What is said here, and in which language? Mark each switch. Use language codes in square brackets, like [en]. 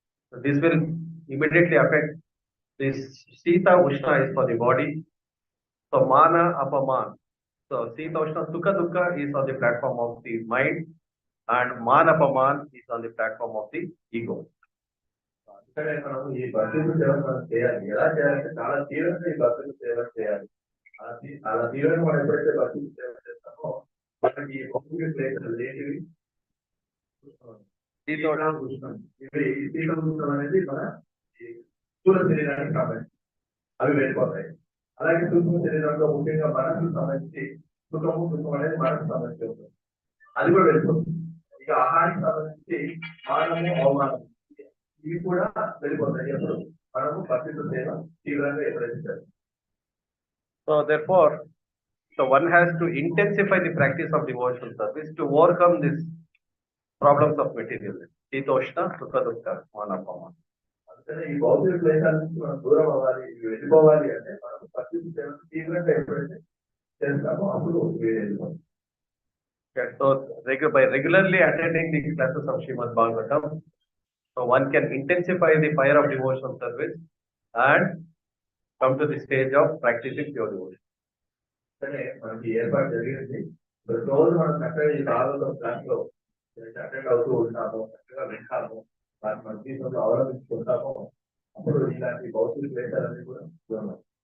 [en] So this will immediately affect this. Shita Ushna is for the body. So Mana Apamana. So Shita Ushna, Sukha Dukkha is on the platform of the mind, and Mana Apamana is on the platform of the ego. [te] అందుకనే మనం ఈ భక్తుల సేవ మనం చేయాలి. ఎలా చేయాలంటే చాలా తీవ్రంగా ఈ భక్తుల సేవ చేయాలి. అలా తీవ్రంగా మనం ఎప్పుడైతే భక్తుల సేవ చేస్తామో మనకి ఈ భక్తుల ప్లేసులు ఏంటివి? శీతోష్ణం. ఇవి ఈ శీతోష్ణం అనేది మన స్థూల శరీరానికి సంబంధించి అవి వెళ్ళిపోతాయి. అలాగే సూక్ష్మ శరీరంలో ముఖ్యంగా మనసుకు సంబంధించి సుఖం అనేది మనసుకు సంబంధించి ఉంటుంది. అది కూడా వెళ్ళిపోతుంది. ఇక ఆహారానికి సంబంధించి మానము అవమానం ఇవి కూడా వెళ్ళిపోతాయి. ఎప్పుడు మనము భక్తితో సేవ తీవ్రంగా ఎప్పుడైతే చేస్తాం. [en] So therefore, one has to intensify the practice of devotional service to overcome these problems of materialism. Shitoshna, Sukha Dukkha, Mana Apamana. [te] అందుకనే ఈ భౌతిక క్లేశాల నుంచి మనం దూరం అవ్వాలి, వెళ్ళిపోవాలి అంటే మనం భక్తితో సేవ తీవ్రంగా ఎప్పుడైతే చేస్తామో అప్పుడు వెళ్ళిపోతాం. [en] Okay, so by regularly attending the classes of Srimad Bhagavatam, so one can intensify the fire of devotional service and come to the stage of practicing pure devotion. [te] సరే, మనకి ఏర్పాటు జరిగింది. రోజు మనం చక్కగా ఈ భాగవతం క్లాస్ లో అటెండ్ అవుతూ ఉంటాము, చక్కగా వింటాము, మన జీవితంలో అవలంబించుకుంటాము. అప్పుడు ఇలాంటి భౌతిక క్లేశాలన్నీ కూడా దూరం.